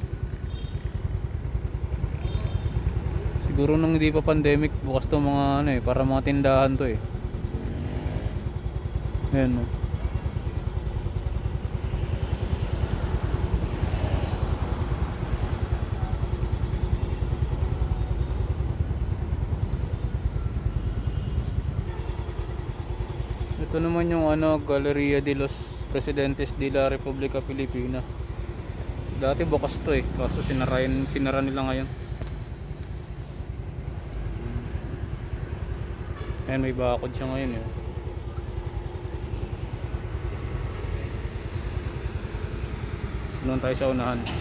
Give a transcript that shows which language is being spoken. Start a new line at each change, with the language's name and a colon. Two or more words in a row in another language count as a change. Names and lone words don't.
Filipino: Siguro nung hindi pa pandemic bukas to mga para mga tindahan to Ayan Ito naman yung Galleria de los Presidentes de la República Filipina. Dati bukas to kaso sinara nila ngayon. Ayan, may bakod siya ngayon Doon tayo sa unahan.